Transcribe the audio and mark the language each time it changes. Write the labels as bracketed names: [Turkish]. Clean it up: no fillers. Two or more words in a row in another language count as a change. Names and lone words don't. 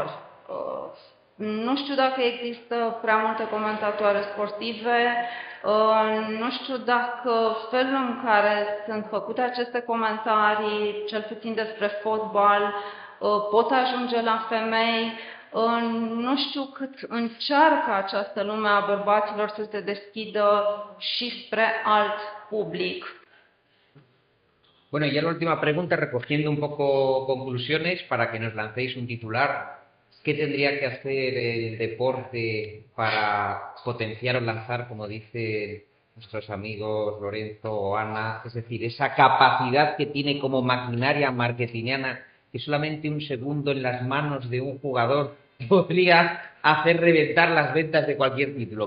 [Romanian] Nu știu dacă există prea multe comentatoare sportive, nu știu dacă felul în care sunt făcute aceste comentarii, cel puțin despre fotbal, pot ajunge la femei. Nu știu cât încearcă această lume a bărbaților să se deschidă și spre alt public. [Spanish] Bueno, ya la última pregunta, recogiendo un poco conclusiones para que nos lancéis un titular. ¿Qué tendría que hacer el deporte para potenciar o lanzar, como dicen nuestros amigos Lorenzo o Ana, es decir, esa capacidad que tiene como maquinaria marketingiana, que solamente un segundo en las manos de un jugador podría hacer reventar las ventas de cualquier título?